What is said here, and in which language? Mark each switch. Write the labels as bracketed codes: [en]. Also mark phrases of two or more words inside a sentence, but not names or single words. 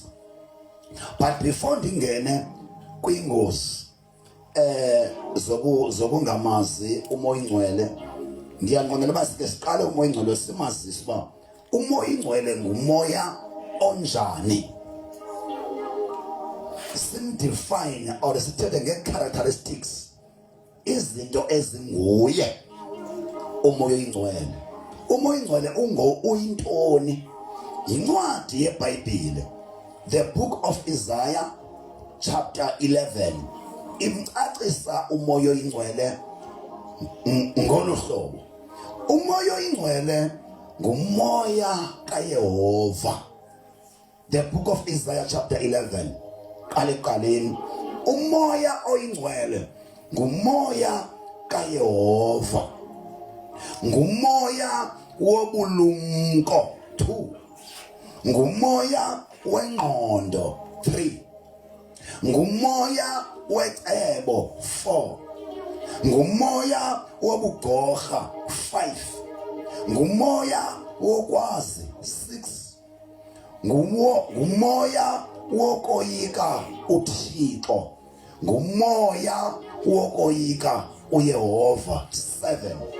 [en] But before [xh] ndingene kwingozi zokungamazi uMoya Oyingcwele, ndiyanqwenela uba sike siqale uMoya Oyingcwele simazise uba uMoya Oyingcwele ngumoya onjani. Simdefine or sithethe nge-characteristics, izinto ezinguye uMoya Oyingcwele. uMoya Oyingcwele uyintoni? Yincwadi yeBhayibhile, [en] the book of Isaiah chapter 11, [xh] imcacisa uMoya Oyingcwele ngolu hlobo. uMoya Oyingcwele ngumoya kaYehova. [en] The book of Isaiah chapter 11, [xh] qaleqaleni, uMoya Oyingcwele ngumoya kaYehova, ngumoya wobulumko 2, ngumoya wengqondo 3, ngumoya wecebo 4, ngumoya wobugorha 5, ngumoya wokwazi 6, ngumoya wokoyika uThixo, ngumoya wokoyika uYehova 7.